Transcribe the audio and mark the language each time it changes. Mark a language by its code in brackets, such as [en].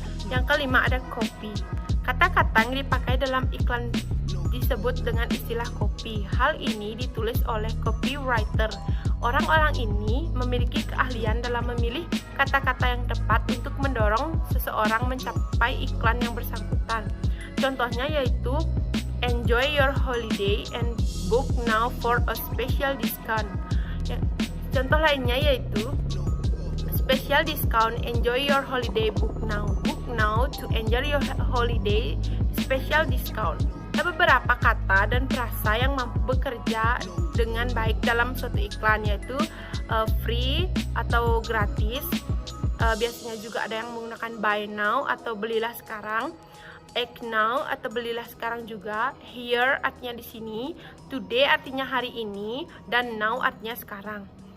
[id] Yang kelima ada copy. Kata-kata yang dipakai dalam iklan disebut dengan istilah copy. Hal ini ditulis oleh copywriter. Orang-orang ini memiliki keahlian dalam memilih kata-kata yang tepat untuk mendorong seseorang mencapai iklan yang bersangkutan. Contohnya yaitu [en] enjoy your holiday and book now for a special discount. [id] Contoh lainnya yaitu [en] special discount, enjoy your holiday, book now to enjoy your holiday, special discount. [id] Ada beberapa kata dan frasa yang mampu bekerja dengan baik dalam suatu iklan, yaitu free atau gratis. Biasanya juga ada yang menggunakan [en] buy now [id] atau belilah sekarang, [en] act now [id] atau belilah sekarang juga, here artinya di sini, today artinya hari ini, dan now artinya sekarang.